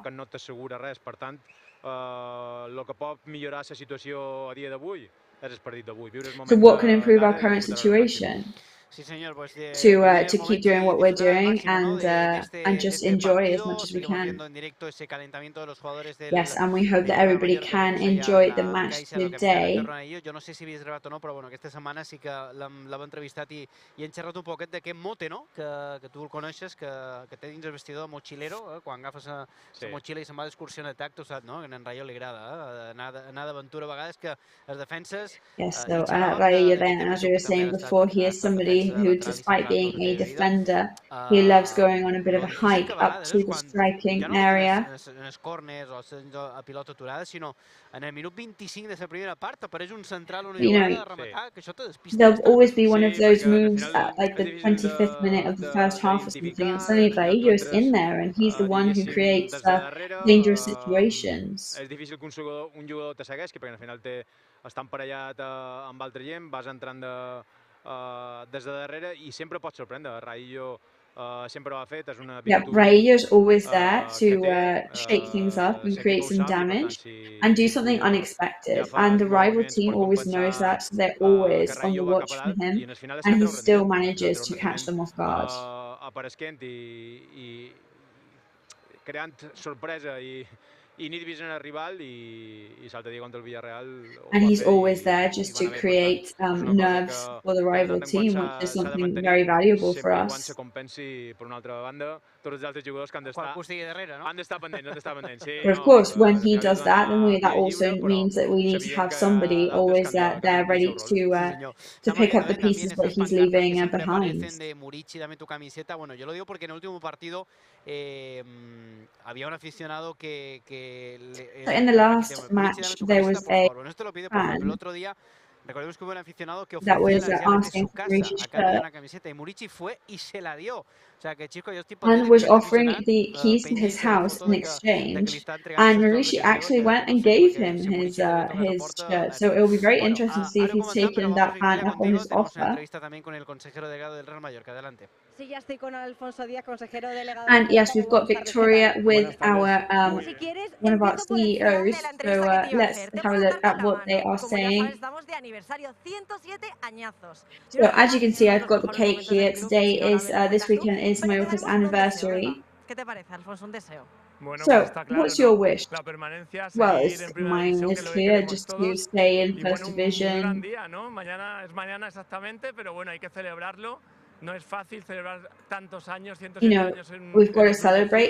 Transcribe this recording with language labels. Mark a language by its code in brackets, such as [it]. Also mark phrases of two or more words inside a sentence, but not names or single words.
[ca] Que no t'assegura res, per tant, el que pot millorar la situació a dia d'avui. [en] So what can improve our current situation? To keep doing what we're doing and just enjoy as much as we can. Yes, and we hope that everybody can enjoy the match today. [ca] Jo no sé si havies gravat o no, però bueno, aquesta setmana sí que l'hem entrevistat i hem xerrat un poquet d'aquest mote, no? Que tu el coneixes, que té dins el vestidor de mochilero, quan agafes la motxilla i se'n va d'excursió en atac, tu saps, no? Que a en Rayo li agrada anar d'aventura a vegades, que els defenses... [en] Yes, so Rayo then, as we were saying before, he is somebody who, despite being a defender, he loves going on a bit of a hike up to the striking area. [ca] En els corners o a pilota aturada, sinó en el minut 25 de la primera part apareix un central o una jugada de rematar, que això te despista. [en] There'll always be one of those moves at like the 25th minute of the first half or something, and suddenly Rayo is in there, and he's the one who creates dangerous situations. [ca] És difícil que un jugador te segueixi, perquè al final està emparellat amb altra gent, vas entrant des de darrere i sempre pots sorprendre. Rayo sempre ho ha fet, és una virtut. [en] Rayo's always there to shake things up and create some damage and do something unexpected, and the rival team always knows that, so they're always on the watch for him, and he still manages to catch them off guard. [ca] Apareixent i creant sorpresa i nit vist en el rival i salta dia contra el Villarreal. [en] And he's always there just to create nerves for the rival team, which is something very valuable for us. [ca] Quan se compensi, per una altra banda, tots els altres jugadors que han d'estar pendents. [en] But of course, when he does that, then that also means that we need to have somebody always there ready to pick up the pieces that he's leaving behind. [es] Murici, dame tu camiseta. Bueno, yo lo digo porque en el último partido había un aficionado que [en] So in the last match, there was a fan [es] recordemos que hubo un aficionado que [en] that was [es] ofreció las llaves de [en] asking [es] su [en] for [es] casa [en] Maurici's [es] a cambio de [en] shirt [es] una camiseta y Murici fue y se la dio. O sea, que chico, yo estoy [en] and was offering the keys to his house in exchange, and Maurici actually went and gave him his shirt. So it will be very interesting to see if he's taken that fan up on his offer. [es] También con el consejero delegado del Real Mallorca. Adelante. Sí, ya estoy con Alfonso Díaz, consejero delegado. [en] And yes, we've got Victoria with our one of our CEOs. So let's have a look at what they are saying. So as you can see, I've got the cake here. Today is this weekend is Mallorca's anniversary. [es] ¿Qué te parece, Alfonso? Un deseo. [en] So, what's your wish? Well, mine is clear, just to stay in First Division. You know, we've got to celebrate.